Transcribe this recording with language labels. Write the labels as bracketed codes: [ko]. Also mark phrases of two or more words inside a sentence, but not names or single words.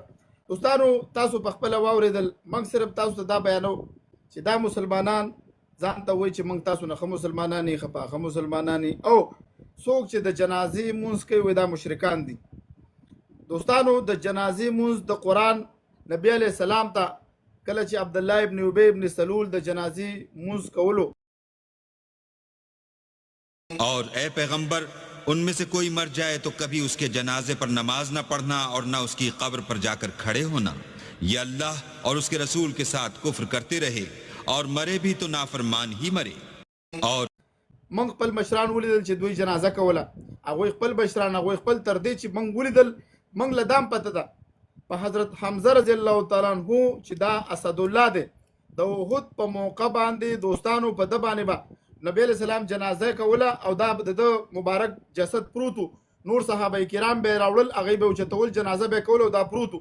[ps] دوستانو تاسو په خپله واورېدل، موږ صرف تاسو ته دا بیانو چې دا مسلمانان ځان ته وایي چې موږ تاسو نه ښه مسلمانان یې، ښه پاخه مسلمانان یې، او څوک چې د جنازې مونځ کوي وایي دا مشرکان دي. دوستانو د جنازې مونځ د قرآن نبی [ar] علیہ السلام [ps] ته کله چې عبدالله ابن ابی ابن سلول د جنازې مونځ کولو، [ur] اور اے پیغمبر ان میں سے کوئی مر جائے تو کبھی اس کے جنازے پر نماز نہ پڑھنا اور نہ اس کی قبر پر جا کر کھڑے ہونا. یہ اللہ اور اس کے رسول کے ساتھ کفر کرتے رہے اور مرے بھی تو نافرمان ہی مرے. और [ps] موږ خپل مشران ولیدل چې دوی جنازه کوله، هغوی خپل مشران، هغوی خپل تر دې چې موږ ولیدل موږ له دام پته ده په حضرت حمزه [ar] رضی الله تعالی عنہ [ps] چې دا اسد الله دی، د احد په موقع باندې دوستانو په ده باندې به نبی [ar] علیہ السلام [ps] جنازه کوله او دا د مبارک جسد پروتو، نور صحابه کرام به راوړل، هغوی به اوچتول، جنازه به کوله او دا پروتو.